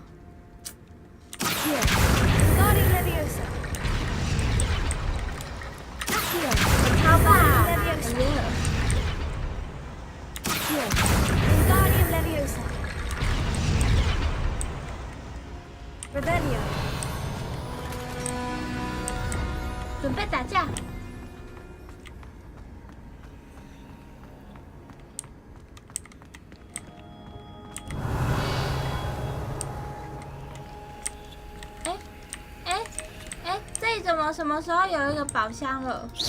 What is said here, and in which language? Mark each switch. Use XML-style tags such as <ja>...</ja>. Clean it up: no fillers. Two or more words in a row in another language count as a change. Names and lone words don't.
<en>Here. Guardian Leviosa. Here.</en> <zh>超怕！</zh> <en>Leviosa. Here. Guardian Leviosa. Revelio.</en> <zh>准备打架。这里怎么什么时候有一个宝箱了？</zh>